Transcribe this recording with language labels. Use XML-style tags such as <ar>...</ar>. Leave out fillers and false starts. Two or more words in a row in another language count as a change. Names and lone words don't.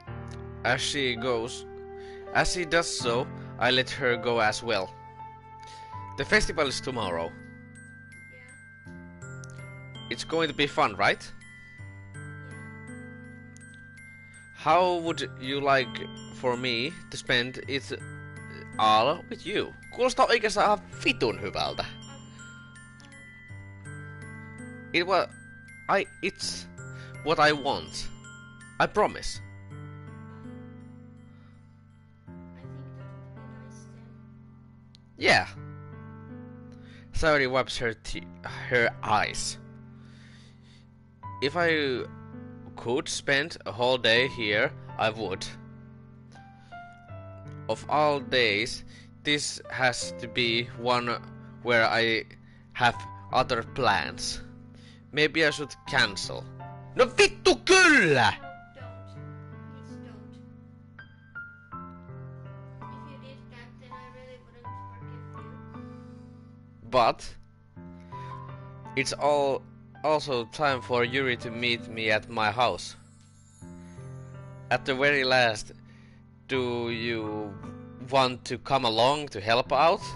<en>As she does so, I let her go as well. The festival is tomorrow. Yeah. It's going to be fun, right? Yeah. How would you like for me to spend it all with you?</en> <fi>Kuulostaa oikeastaan ihan vitun hyvältä.</fi> <en>It's what I want. I promise. I think that would be nice then. Yeah. Sayori wipes her eyes. If I could spend a whole day here, I would. Of all days, this has to be one where I have other plans. Maybe I should cancel.</en> <fi>No vittu kyllä!</fi> <en>Don't. Please don't. If you did that, then I really wouldn't forgive you. But it's also time for Yuri to meet me at my house. At the very last, do you want to come along to help out?</en>